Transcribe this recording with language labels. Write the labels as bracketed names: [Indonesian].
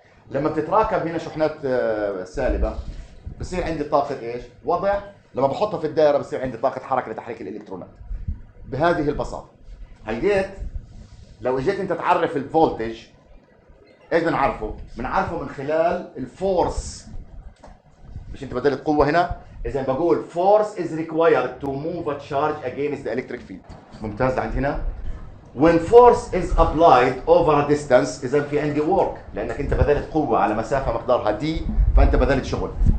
[Arabic] لما بتتراكب هنا شحنات سالبة بصير عندي طاقة إيش؟ وضع. لما بحطها في الدائرة بصير عندي طاقة حركة لتحريك الإلكترونات. بهذه البساطة. هل لو اجيت انت تعرف الفولتج ايش بنعرفه؟ بنعرفه من خلال الفورس. مش انت بدلت قوة هنا؟ اذا بقول [English] force is required to move a charge against the electric field. [Arabic] ممتاز لعند هنا. [English] When force is applied over a distance [Arabic] اذا في عندي work، لانك انت بذلت قوة على مسافة مقدارها دي فانت بذلت شغل.